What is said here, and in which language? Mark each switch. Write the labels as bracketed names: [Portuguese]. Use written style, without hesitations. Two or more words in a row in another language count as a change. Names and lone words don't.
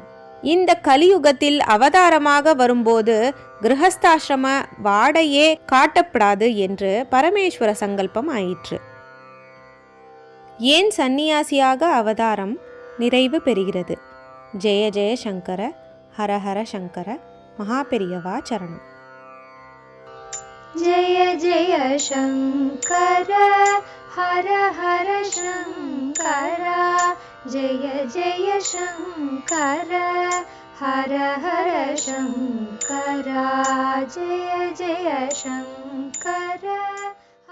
[Tamil] இந்த கலியுகத்தில் அவதாரமாக வரும்போது கிரகஸ்தாசிரம வாடையே காட்டப்படாது என்று பரமேஸ்வர சங்கல்பம் ஆயிற்று. ஏன் சந்நியாசியாக அவதாரம் நிறைவு பெறுகிறது? [Sanskrit] जय जय शङ्कर, हर हर शङ्कर, [Tamil] மகாபெரியவா சரணம். [Sanskrit] जय जय शङ्कर हर हर शङ्कर, जय जय शङ्कर हर हर शङ्कर, जय जय शङ्कर।